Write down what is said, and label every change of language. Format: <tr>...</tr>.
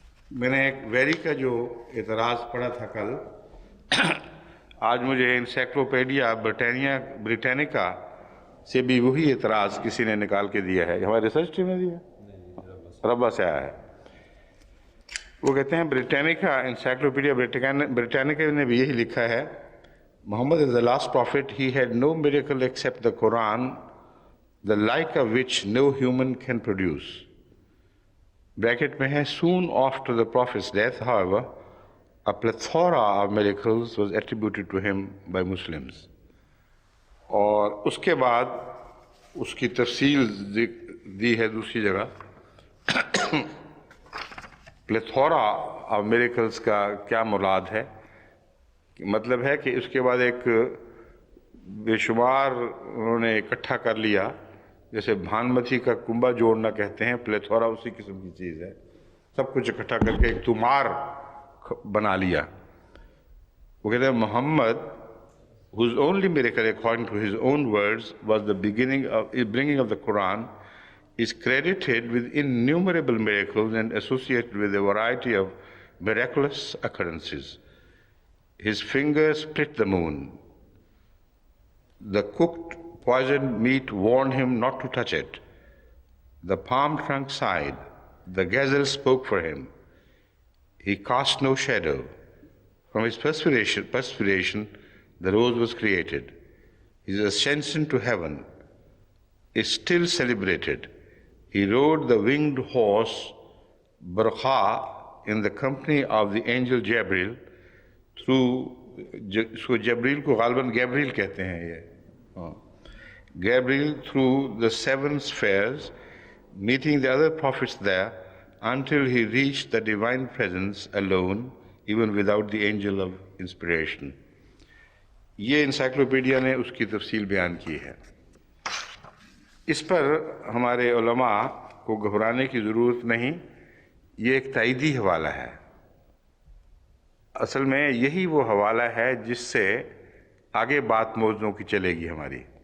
<ur>میں نے ایک ویری کا جو اعتراض پڑھا تھا کل، آج مجھے انسائکلوپیڈیا بریٹینیکا سے بھی وہی اعتراض کسی نے نکال کے دیا ہے، ہمارے ریسرچ ٹیم نے دیا ہے، ربا سے آیا ہے۔ وہ کہتے ہیں بریٹینیکا انسائکلوپیڈیا بریٹینیکا نے بھی یہی لکھا ہے، محمد</ur> <en>is the last prophet, he had no miracle except the Quran, the like of which no human can produce. Bracket میں ہے soon after the prophet's death, however, a plethora of miracles was attributed to him by Muslims.</en> <ur>اور اس کے بعد اس کی تفصیل دی ہے دوسری جگہ، پلیتھورا آف میریکلز کا کیا مراد ہے، مطلب ہے کہ اس کے بعد ایک بے شمار انہوں نے اکٹھا کر لیا، جیسے بھانمتی کا کنبہ جوڑنا کہتے ہیں، پلیتھورا اسی قسم کی چیز ہے، سب کچھ اکٹھا کر کے ایک تمار بنا لیا۔ وہ کہتے ہیں محمد</ur> <en>whose only miracle, according to his own words, was the bringing of the Quran, is credited with innumerable miracles and associated with a variety of miraculous occurrences. His fingers split the moon. The cooked poisoned meat warned him not to touch it. The palm trunk sighed. The gazelle spoke for him. He cast no shadow. From his perspiration, the rose was created. His ascension to heaven is still celebrated. He rode the winged horse Burqa in the company of the angel Gabriel</en> <ur>इसको जबरील को गालबन Gabriel कहते हैं ये,</ur> <en>Gabriel through the 7 spheres, meeting the other prophets there until he reached the divine presence alone, even without the angel of inspiration.</en> <ur>یہ encyclopedia نے اس کی تفصیل بیان کی ہے. اس پر ہمارے علماء کو گھبرانے کی ضرورت نہیں، یہ ایک تائیدی حوالہ ہے. اصل میں یہی وہ حوالہ ہے جس سے آگے بات موضوعوں کی چلے گی ہماری.</ur>